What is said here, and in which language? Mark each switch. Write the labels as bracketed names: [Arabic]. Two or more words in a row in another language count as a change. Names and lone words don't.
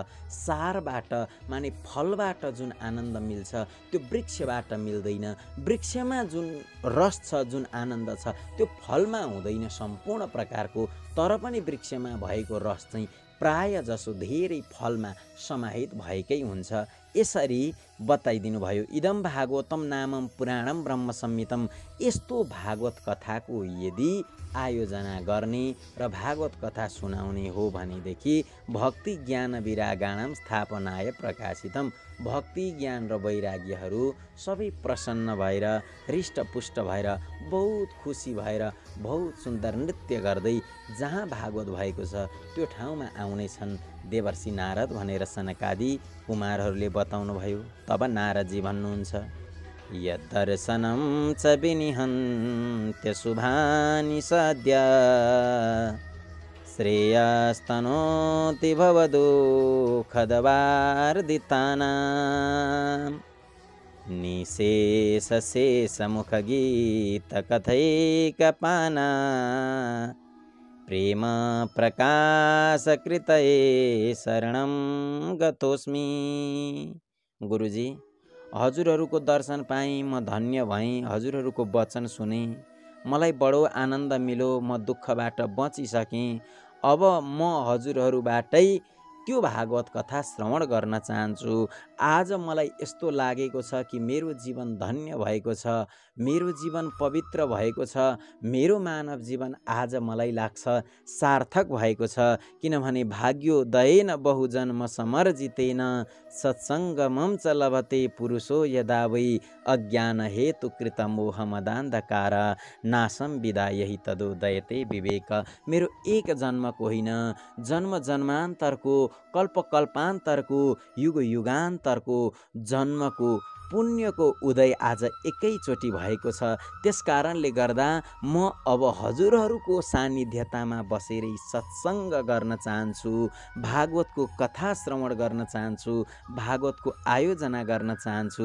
[Nepali] सारबाट माने फलबाट जुन आनन्द मिल्छ त्यो वृक्षबाट मिल्दैन। वृक्षमा जुन रस छ, जुन आनन्द छ, त्यो फलमा हुँदैन सम्पूर्ण प्रकारको, तर पनि वृक्षमा भएको रस चाहिँ प्राय जसो धेरै फलमा समाहित भएकै हुन्छ। यसरी बताइदिनु भयो। [Sanskrit] इदम भागवतम नामम पुराणम ब्रह्म संहितम। [Nepali] यस्तो भागवत कथाको यदि आयोजना गर्ने र भागवत कथा सुनाउने हो भनेदेखि [Sanskrit] भक्ति ज्ञान विरागाणाम स्थापनाय प्रकाशितम। [Nepali] भक्ति ज्ञान र वैराग्यहरू सबै प्रसन्न भएर, हृष्टपुष्ट भएर, बहुत खुसी भएर, बहुत सुन्दर नृत्य गर्दै जहाँ भागवत भएको छ त्यो ठाउँमा आउने छन् देवर्षि नारद भनेर सनकादि कुमारहरूले बताउनु भयो। तब नारदजी भन्नुहुन्छ, [Sanskrit] यद्दर्शनं च विनिहन्त्य शुभानि सद्य, श्रेयस्तनोति भवदुःखदवार्दितानां, निशेषशेषमुखगीतकथैकपाना, प्रेम प्रकाशकृतये शरणं गतोस्मि। [Nepali] गुरुजी, हजुरहरूको दर्शन पाएँ, म धन्य भएँ। हजुरहरूको वचन सुने, मलाई बडो आनन्द मिल्यो, म दुःखबाट बचिसकेँ। अब म हजुरहरूबाटै त्यो भागवत कथा श्रवण गर्न चाहन्छु। आज मलाई यस्तो लागेको छ कि मेरो जीवन धन्य भएको छ, मेरो जीवन पवित्र भएको छ, मेरो मानव जीवन आज मलाई लाग्छ सार्थक भएको छ। [Sanskrit] किनभने भाग्योदयेन बहुजन्म समर्जितेन, सत्सङ्गमं च लभते पुरुषो यदा वै, अज्ञान हेतु कृत मोहमदान्धकार, नाशम विदायहि तदोदयते विवेक। [Nepali] मेरो एक जन्मको होइन, जन्म जन्मान्तरको, कल्प कल्पान्तरको, युग युगान्तरको जन्मको पुण्यको उदय आज एकैचोटि भएको छ। त्यस कारणले गर्दा म अब हजुरहरूको सान्निध्यतामा बसेरै सत्सङ्ग गर्न चाहन्छु, भागवतको कथा श्रवण गर्न चाहन्छु, भागवतको आयोजना गर्न चाहन्छु।